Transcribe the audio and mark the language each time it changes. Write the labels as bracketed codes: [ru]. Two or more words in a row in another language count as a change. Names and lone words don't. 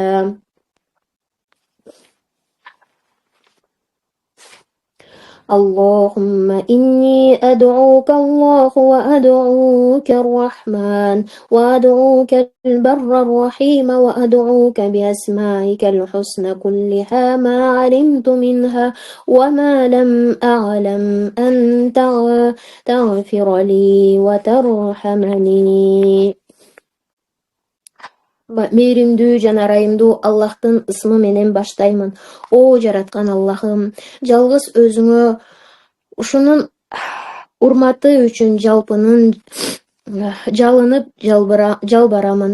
[ar] اللهم إني أدعوك الله وأدعوك الرحمن وأدعوك البر الرحيم وأدعوك بأسمائك الحسنى كلها ما علمت منها وما لم أعلم أن تغفر لي وترحمني. [ky] Мээримдүү жана ырайымдуу Аллахтын ысмы менен баштаймын. О жараткан Аллахым, жалгыз өзүңө ушунун урматы үчүн жалынып жалбарамын.